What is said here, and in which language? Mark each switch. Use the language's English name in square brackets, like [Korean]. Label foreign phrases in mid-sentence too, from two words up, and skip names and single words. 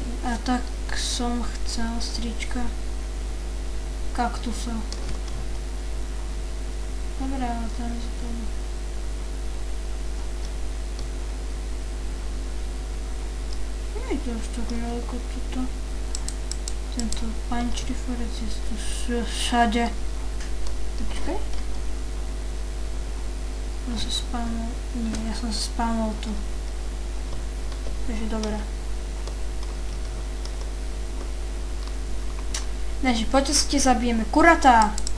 [Slovak] A tak som chcel strička kaktusov. Dobre, ale tam je to... Nie je to už tak ďaleko toto. Tento [English] pine tree forest [Slovak] je tu všade. Počkaj. Ja som spámol... Nie, ja som sa spámol tu. Takže dobré. Takže poďte si zabijeme kuratá.